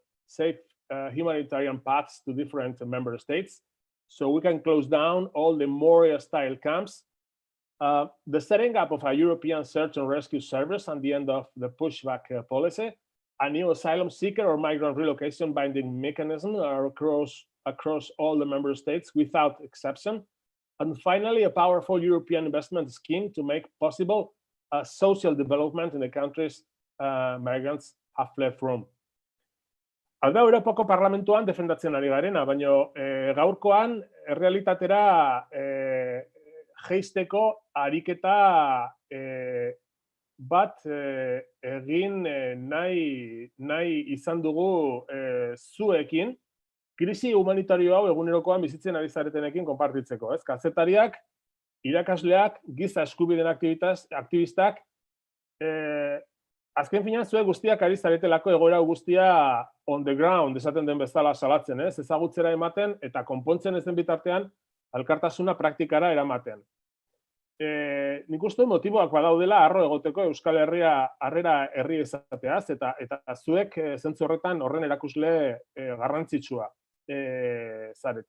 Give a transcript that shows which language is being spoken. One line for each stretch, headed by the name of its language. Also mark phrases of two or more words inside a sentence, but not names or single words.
English: safe humanitarian paths to different member states, so we can close down all the Moria-style camps, the setting up of a European search and rescue service and the end of the pushback policy, a new asylum seeker or migrant relocation binding mechanism across all the member states without exception, and finally, a powerful European investment scheme to make possible social development in the countries migrants have fled from.
Basque: Hau da, Europako Parlamentuan defendatzen ari garena, baina gaurkoan errealitatera jeisteko ariketa bat egin nahi izan dugu zuekin, krisi humanitario hau egunerokoan bizitzen ari zaretenekin konpartitzeko. Kazetariak, irakasleak, giza eskubideen aktivistak, azken finean zuek guztiak ari zaretelako egoera guztia
English: on the ground,
Basque: esaten den bezala salatzen, ezagutzera ematen eta konpontzen ez den bitartean elkartasuna praktikara eramaten. Nik uste motiboak badaudela harro egoteko Euskal Herria harrera herri izateaz eta zuek zentzu horretan horren erakusle garrantzitsua zarete.